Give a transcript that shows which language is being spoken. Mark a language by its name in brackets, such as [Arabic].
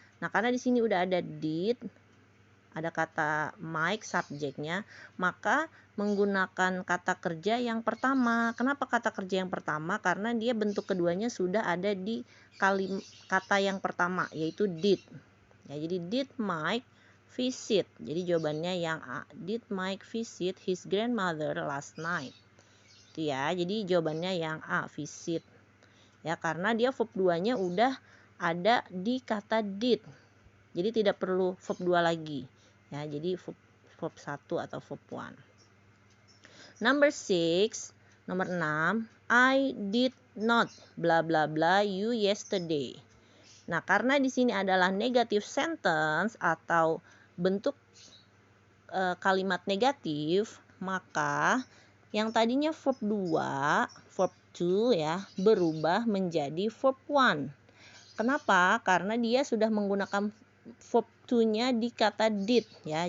[Indonesian] Nah, karena di sini udah ada did, ada kata Mike subjeknya, maka menggunakan kata kerja yang pertama. Kenapa kata kerja yang pertama? Karena dia bentuk keduanya sudah ada di kata yang pertama yaitu did. Ya, jadi [English] did Mike visit. [Indonesian] Jadi jawabannya yang A. [English] Did Mike visit his grandmother last night? [Indonesian] Itu ya. Jadi jawabannya yang A, visit. Ya, karena dia verb 2-nya udah ada di kata did. Jadi tidak perlu verb 2 lagi. Ya, jadi verb 1 atau verb 1. [English] Number 6, [Indonesian] nomor 6, [English] I did not bla bla bla you yesterday. [Indonesian] Nah, karena di sini adalah [English] negative sentence [Indonesian] atau bentuk kalimat negatif, maka yang tadinya verb 2, verb 2 ya, berubah menjadi verb 1. Kenapa? Karena dia sudah menggunakan verb to-nya di kata did ya.